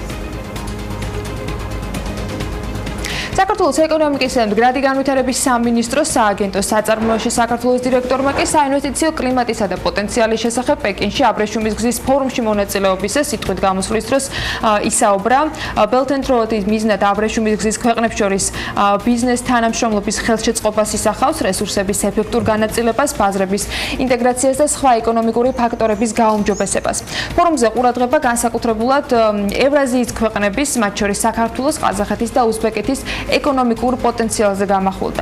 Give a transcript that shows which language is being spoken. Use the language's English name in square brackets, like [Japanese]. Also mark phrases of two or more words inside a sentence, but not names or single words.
[Georgian] საქართველოს ეკონომიკის და მდგრადი განვითარების სამინისტროს სააგენტოს საწარმოოში საქართველოს დირექტორმა კი საინვესტიციო კლიმატისა და პოტენციალის შესახებ პეკინში აბრეშუმის გზის ფორუმში მონაწილეობისა სიტყვით გამოსვლის დროს ისაუბრა. Belt and Road-ის მიზნად აბრეშუმის გზის ქვეყნებს შორის ბიზნეს თანამშრომლობის ხელშეწყობას ისახავს, რესურსების ეფექტურ განაწილებას, ბაზრების ინტეგრაციას და სხვა ეკონომიკური ფაქტორების გაუმჯობესებას. ფორუმზე ყურადღება განსაკუთრებულად ევრაზიის ქვეყნების, მათ შორის საქართველოს, ყაზახეთის და უზბეკეთის ეკონომიკურ პოტენციალზე გამახვილდა.